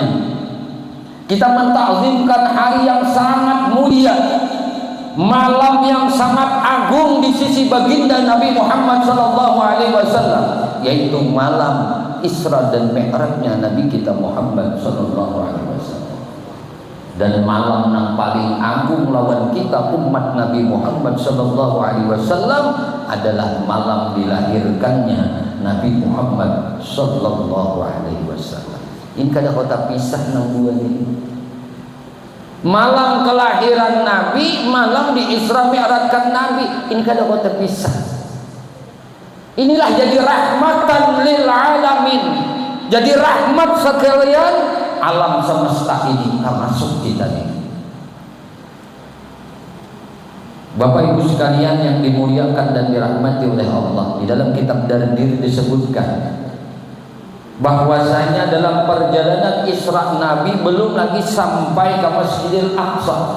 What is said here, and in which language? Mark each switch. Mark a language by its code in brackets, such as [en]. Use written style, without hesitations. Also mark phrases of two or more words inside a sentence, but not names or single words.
[id] Kita mentakzimkan hari yang sangat mulia, malam yang sangat agung di sisi baginda Nabi Muhammad [ar] صلى الله عليه وسلم, [id] yaitu malam Isra dan Mi'rajnya Nabi kita Muhammad [ar] صلى الله عليه وسلم. [id] Dan malam yang paling agung lawan kita umat Nabi Muhammad [ar] صلى الله عليه وسلم [id] adalah malam dilahirkannya Nabi Muhammad [ar] صلى الله عليه وسلم. [bjn] Ini kada kota pisah nang dua ini. Malam kelahiran Nabi, malam di Isra Mi'rajkan Nabi, ini kada kota pisah. [id] Inilah jadi [ar] رحمة للعالمين. [id] Jadi rahmat sekalian alam semesta ini, termasuk kita ini. Bapak Ibu sekalian yang dimuliakan dan dirahmati oleh Allah, di dalam kitab Dardir disebutkan bahwasanya dalam perjalanan Isra Nabi belum lagi sampai ke Masjidil Aqsa.